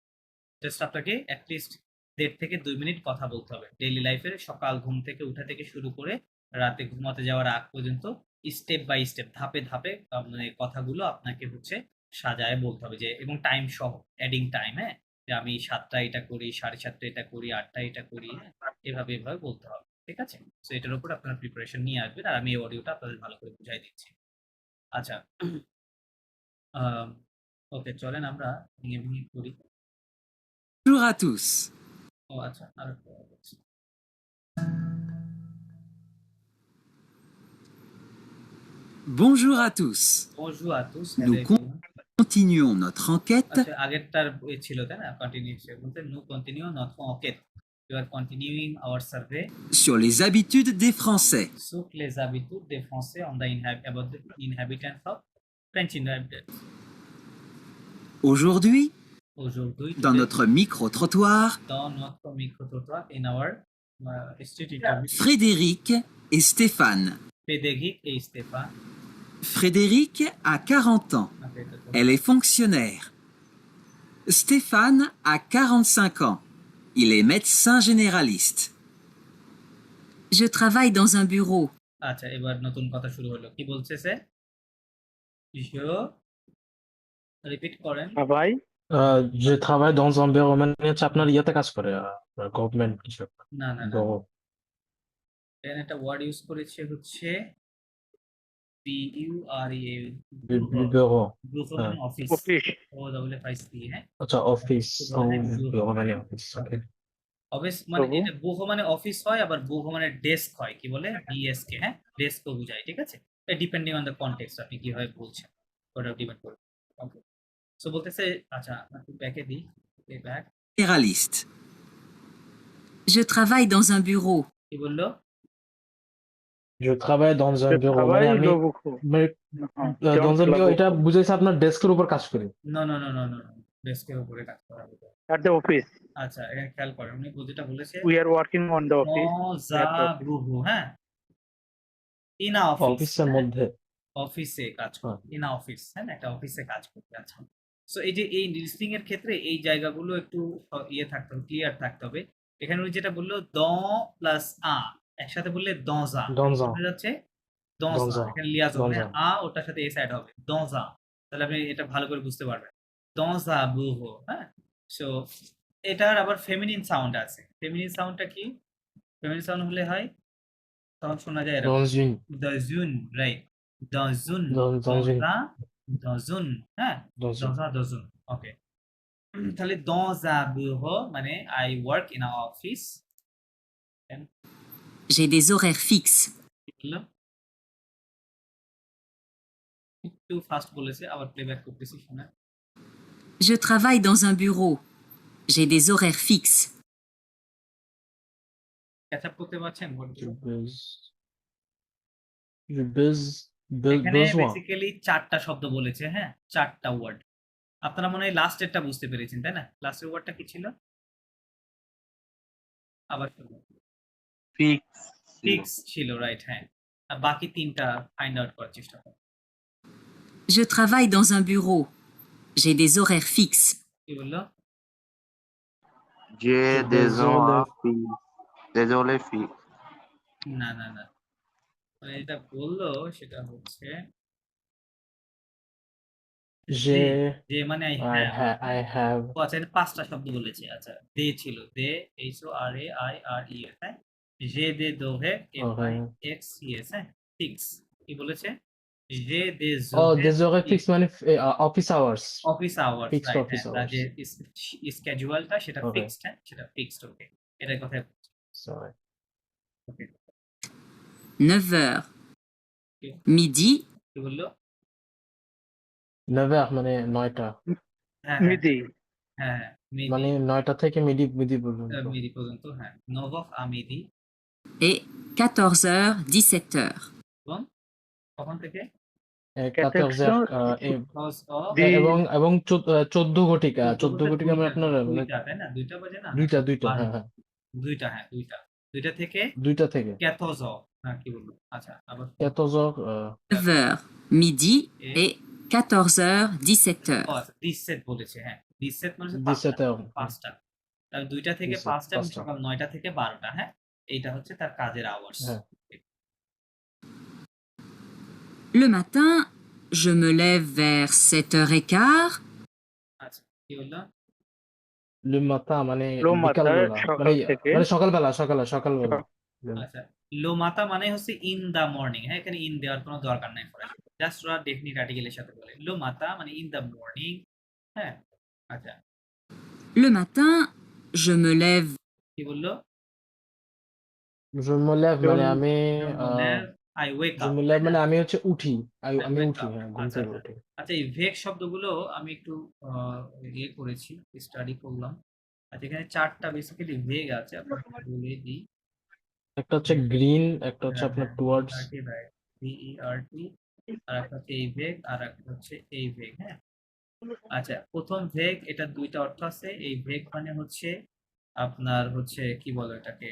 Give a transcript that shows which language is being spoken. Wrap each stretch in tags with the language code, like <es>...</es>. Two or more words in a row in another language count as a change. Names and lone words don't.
<bn>জাস্ট আপনাকে অ্যাটলিস্ট 1.5 থেকে 2 মিনিট কথা বলতে হবে</bn> <en>daily life's,</en> <bn>সকাল ঘুম থেকে উঠা থেকে শুরু করে রাতে ঘুমাতে যাওয়ার আগ পর্যন্ত</bn> <en>step by step</en> <bn>ধাপে ধাপে মানে কথাগুলো আপনাকে হচ্ছে সাজায় বলতে হবে, যে এবং টাইম সহ</bn> <en>adding time,</en> <bn>হ্যাঁ, যে আমি 7টা এটা করি, 7:30 এটা করি, 8টা এটা করি, হ্যাঁ, এভাবে এভাবে বলতে হবে, ঠিক আছে। সো এটার উপর আপনারা প্রিপারেশন নিয়ে আসবেন, আর আমি এই অডিওটা আপনাদের ভালো করে বুঝাই দিচ্ছি। আচ্ছা, ওকে, চলেন আমরা ভেঙে ভেঙে করি।</bn> <fr>Bonjour à tous.</fr> <bn>ও আচ্ছা, আর একটা বলছি।</bn> <fr>Bonjour à tous. Bonjour à tous. Nous</fr> <en>Hello everyone.</en> <fr>continuons notre enquête</fr> <bn>আচ্ছা, আগেরটার ছিল তাই না, কন্টিনিউশন বলতে</bn> <fr>nous continuons notre enquête.</fr> <en>We are continuing our survey</en> <fr>sur les habitudes des Français. sur les habitudes des Français</fr> <en>on the about the inhabitants of French inhabitants.</en> <fr>Aujourd'hui, Aujourd'hui, dans</fr> <en>today,</en> <fr>notre micro-trottoir, dans notre micro-trottoir</fr> <en>in our street interview,</en> <fr>Frédéric et Stéphane. Frédéric et Stéphane. Frédéric a 40 ans. Elle est fonctionnaire. Stéphane a 45 ans. Il est médecin généraliste. Je travaille dans un bureau.</fr> <bn>আচ্ছা, এবার নতুন কথা শুরু হলো, কি বলছে সে? রিপিট করেন। ভাই যে</bn> <fr>travaille dans un bureau</fr> <bn>মানে হচ্ছে আপনার ইয়েতে কাজ করে, গভর্নমেন্ট কিছু একটা। না না না, bureau। এখানে একটা ওয়ার্ড ইউজ করেছে হচ্ছে BURE, bureau। বুরো মানে অফিস, অফিস ও ডাবল এফ আই সি, হ্যাঁ, আচ্ছা, অফিস। bureau মানে অফিস, ওকে। অফিস মানে তবু? এটা বুহো মানে অফিস হয়, আবার বুহো মানে ডেস্ক হয়, কি বলে ডিএসকে, হ্যাঁ, ডেস্ক ও বোঝায়, ঠিক আছে।</bn> <en>depending on the context</en> <bn>আপনি কিভাবে বলছেন ওটা ডিপেন্ড করে। ওকে, সো বলতেছে, আচ্ছা একটু ব্যাকে দিই, ব্যাক।</bn> <fr>Généraliste. Je travaille dans un bureau.</fr> <bn>কি বললো?</bn> <fr>je travaille dans un bureau</fr> <bn>মানে আমি</bn> <fr>dans un bureau</fr> <bn>এটা বুঝাইছে আপনার ডেস্কের উপর কাজ করি। নো নো নো নো নো, ডেস্কের উপরে কাজ করা হবে।</bn> <en>at the office</en> <bn>আচ্ছা, এখানে খেয়াল করেন, উনি যেটা বলেছে</bn> <en>we are working on the office</en> <bn>বুহু, হ্যাঁ, ইনা অফিস, অফিসের মধ্যে অফিসে কাজ করে, ইনা অফিস, হ্যাঁ, একটা অফিসে কাজ করতে। আচ্ছা, সো এই যে এই লিস্টিং এর ক্ষেত্রে এই জায়গাগুলো একটু ইয়ে থাকতে হবে, ক্লিয়ার থাকতে হবে। এখানে উনি যেটা বললো দ প্লাস আ একসাথে বললে দজা, দঞ্জা বোঝা যাচ্ছে দজা, দঞ্জা, এখানে লিয়াজম, দঞ্জা। হ্যাঁ, আ ওটার সাথে এস অ্যাড হবে, দজা, তাহলে আপনি এটা ভালো করে বুঝতে পারবেন, দজা বুহো, হ্যাঁ। সো এটার আবার ফেমিনিন সাউন্ড আছে। ফেমিনিন সাউন্ডটা কি? ফেমিনিন সাউন্ড হলে হয় তখন শোনা যায় এরকম,</bn> <fr>dans une</fr> <bn>দজুন, রাইট, দজুন,</bn> <fr>dans une</fr> <bn>দজা, দজুন, হ্যাঁ,</bn> <fr>dans une</fr> <bn>দজা দজুন, ওকে। তাহলে</bn> <fr>dans un bureau</fr> <bn>মানে</bn> <en>I work in an office।</en> <fr>J'ai des horaires fixes.</fr> <bn>একটু ফাস্ট বলেছে, আবার প্লেব্যাক করতেছি, শোনা।</bn> <fr>Je travaille dans un bureau. J'ai des horaires fixes.</fr> <bn>ক্যাচ আপ করতে পারছেন?</bn> <fr>je baise</fr> <bn>এখানে besoin বেসিক্যালি 4টা শব্দ বলেছে, হ্যাঁ, 4টা ওয়ার্ড। আপনারা মনে হয় লাস্টেরটা বুঝতে পেরেছেন, তাই না? লাস্টের ওয়ার্ডটা কি ছিল? আবার ফিক্স ছিল, রাইট, হ্যাঁ। আর বাকি 3টা ফাইন্ড আউট করার চেষ্টা করুন।</bn> <fr>Je travaille dans un bureau. J'ai des horaires fixes.</fr> <bn>কি বললো?</bn> <fr>J'ai des horaires fixes. Désolé, fixes.</fr> <bn>না না না, মানে এটা বললো সেটা হচ্ছে j'ai যে মানে</bn> <en>I have</en> <bn>ও আচ্ছা, এটা 5টা শব্দ বলেছে। আচ্ছা, দে ছিল, দে HORAIRE, হ্যাঁ, যে দে দোহে FIXES, হ্যাঁ, ফিক্স কি বলেছে? যে দে</bn> <fr>des horaires fixes মানে</fr> <en>office hours</en> <bn>অফিস আওয়ার্স, fixed রাইট, office হ্যাঁ, যে hours স্কেজুয়ালটা সেটা Okay. ফিক্সড, হ্যাঁ, সেটা ফিক্সড, ওকে, এটার কথা। sorry</bn> <fr>9h. Midi.</fr> <bn>কি বললো? 9h মানে 9টা হ্যাঁ মিদি হ্যাঁ, মানে 9টা থেকে মিডি পর্যন্ত মিডি পর্যন্ত, হ্যাঁ, নভক আমিদি।</bn> <fr>Et 14h, 17h.</fr> <bn>এবং কখন থেকে?</bn> <fr>14 heures,</fr> <bn>বিকজ অফ এবং 14 ঘটিকা 14 ঘটিকা মানে আপনার মানে দুইটা তাই না, দুইটা বাজে না, দুইটা হ্যাঁ হ্যাঁ দুইটা থেকে দুইটা থেকে 14 হ্যাঁ কি বলবো, আচ্ছা আবার</bn> <fr>14 heures, 9h, midi et 14h, 17h.</fr> <bn>আচ্ছা 17 বলেছে, হ্যাঁ 17 মানে হচ্ছে</bn> <fr>17 heures,</fr> <bn>পাঁচটা, তাহলে 2টা থেকে 17, 5টা এবং 5টা। সকাল 9টা থেকে 12টা, হ্যাঁ এইটা হচ্ছে তার কাজের আওয়ার্স। হ্যাঁ।</bn> <fr>Le matin, je me lève vers 7h15.</fr> <bn>আচ্ছা কি বললো,</bn> <fr>Le matin মানে</fr> <bn>লো মাথা বিকালবেলা সকাল মানে থেকে মানে সকালবেলা সকালবেলা আচ্ছা</bn> <fr>le matin</fr> <bn>মানে হচ্ছে</bn> <en>in the morning,</en> <bn>হ্যাঁ এখানে ইন দেওয়ার কোনো দরকার নাই, জাস্ট ওরা</bn> <en>definite article's</en> <bn>সাথে বলে</bn> <fr>le matin</fr> <bn>মানে</bn> <en>in the morning,</en> <bn>হ্যাঁ আচ্ছা</bn> <fr>Le matin, je me lève</fr> <bn>কি বললো,</bn> <fr>je me lève</fr> <bn>মানে আমি</bn> <en>I wake</en> <bn>je আপ,</bn> <fr>me lève</fr> <bn>মানে আমি হচ্ছে উঠি আমি wake উঠি up, হ্যাঁ ঘুম আচ্ছা থেকে আচ্ছা উঠি আচ্ছা এই ভেগ শব্দগুলো আমি একটু ইয়ে করেছি, স্টাডি করলাম। আচ্ছা এখানে 4টা বেসিক্যালি ভেগ আছে, আপনাকে বলে দিই। একটা হচ্ছে গ্রিন একটা হচ্ছে হ্যাঁ, আপনার হ্যাঁ, টুয়ার্ডস VERT, আর একটা হচ্ছে এই ভেগ আর একটা হচ্ছে এই ভেগ, হ্যাঁ আচ্ছা প্রথম ভেগ এটা দুইটা অর্থ আছে, এই ভেগ মানে হচ্ছে আপনার হচ্ছে কি বলো এটাকে,</bn>